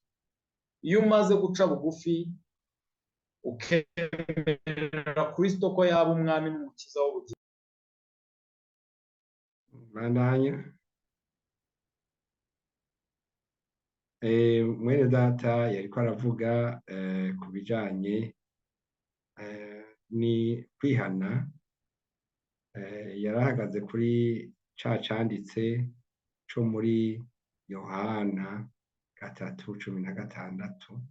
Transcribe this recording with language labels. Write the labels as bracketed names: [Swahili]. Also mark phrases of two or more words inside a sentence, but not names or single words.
[Kinyarwanda] Iyo umaze guca bugufi ukemera Kristo ko yaba umwami n'umukiza w'ubugingo. [Rundi] Bandanya. Mwene data yariko aravuga ku bijanye ni kwihana. Yarahagaze kuri ca canditse co muri Yohana 3:16.